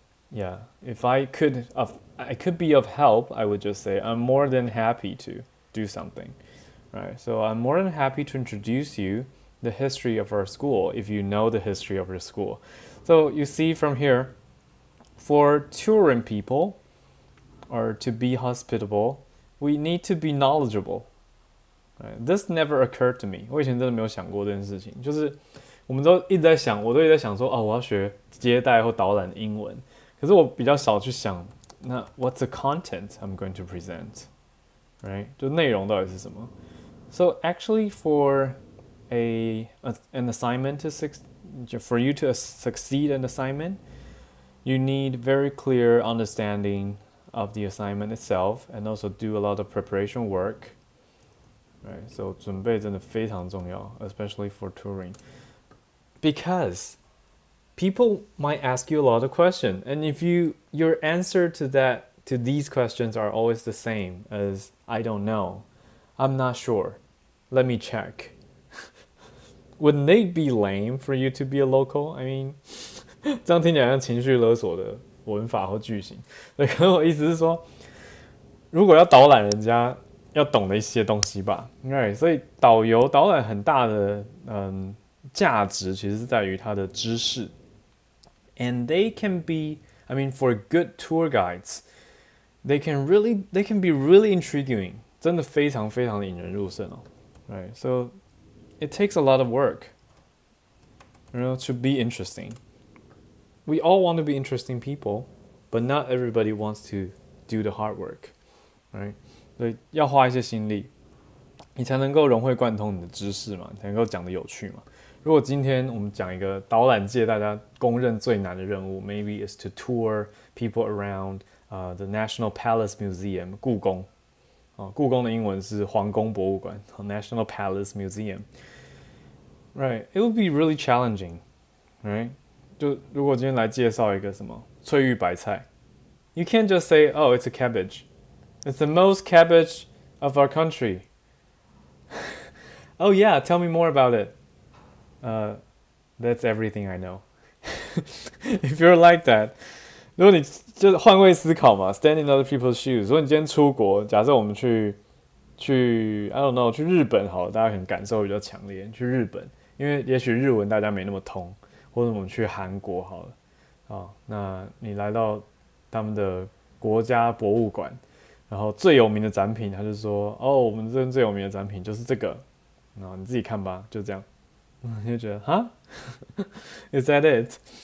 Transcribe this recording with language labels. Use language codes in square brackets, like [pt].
[en] Yeah, if I could be of help, I would just say I'm more than happy to do something. Right. So I'm more than happy to introduce you the history of our school if you know the history of your school. So you see from here, for touring people or to be hospitable, we need to be knowledgeable. Right? This never occurred to me. [zh] 我以前真的没有想过这件事情，就是我们都一直在想，我都一直在想说，哦，我要学接待或导览英文，可是我比较少去想，那 [en] what's the content I'm going to present, [zh] right? 就内容到底是什么？ [en] So actually, for an assignment for you to succeed an assignment, you need very clear understanding of the assignment itself, and also do a lot of preparation work. Right, so [zh] 准备真的非常重要, [en] especially for touring, because people might ask you a lot of questions, and if your answer to these questions are always the same as I don't know, I'm not sure, let me check. Wouldn't they be lame for you to be a local? I mean, [zh] 这样听起来像情绪勒索的文法或句型。对，可能我意思是说，如果要导览人家，要懂的一些东西吧。 Right， 所以导览很大的价值其实是在于它的知识。 [en] And they can be, I mean, for good tour guides, they can be really intriguing. [zh] 真的非常非常的引人入胜哦。 [en] Right, so it takes a lot of work, to be interesting. We all want to be interesting people, but not everybody wants to do the hard work, right? [zh] 所以要花一些心力，你才能够融会贯通你的知识嘛，才能够讲得有趣嘛。如果今天我们讲一个导览界大家公认最难的任务 ， [en] maybe is to tour people around the National Palace Museum [zh] 故宫。故宫的英文是皇宫博物馆 National Palace Museum. [en] Right, it would be really challenging, right? [zh] 就如果今天来介绍一个什么翠玉白菜 [en] you can't just say, oh, it's a cabbage. It's the most cabbage of our country. Oh yeah, tell me more about it. That's everything I know. If you're like that, [zh] 如果你就是换位思考嘛 ， [en] stand in other people's shoes。 [zh] 如果你今天出国，假设我们去 [en] I don't know [zh] 去日本好了，大家可能感受比较强烈。去日本，因为也许日文大家没那么通，或者我们去韩国好了，那你来到他们的国家博物馆，然后最有名的展品，他就说，哦，我们这边最有名的展品就是这个，然后你自己看吧，就这样，你就觉得，哈， [en] Is that it?